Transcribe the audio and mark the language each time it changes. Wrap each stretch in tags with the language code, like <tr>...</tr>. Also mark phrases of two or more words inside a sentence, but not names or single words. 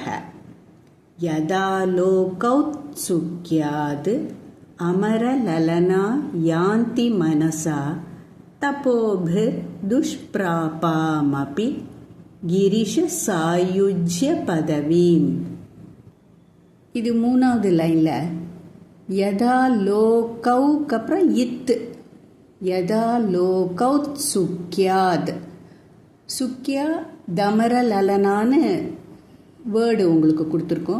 <sa>यदा लोकौत्सुक्याद् अमरललना यान्ति मनसा तपोभिर्दुष्प्रापामपि गिरिश सायुज्यपदवीम्।</sa> <ta>இது மூணாவது லைனில் யதா லோகவுக்கு அப்புறம் இத்து,</ta> <sa>यदा लोकौत् सुक्याद्,</sa> <ta>சுக்கியா தமரலலனான்னு வேர்டு உங்களுக்கு கொடுத்துருக்கோம்.</ta>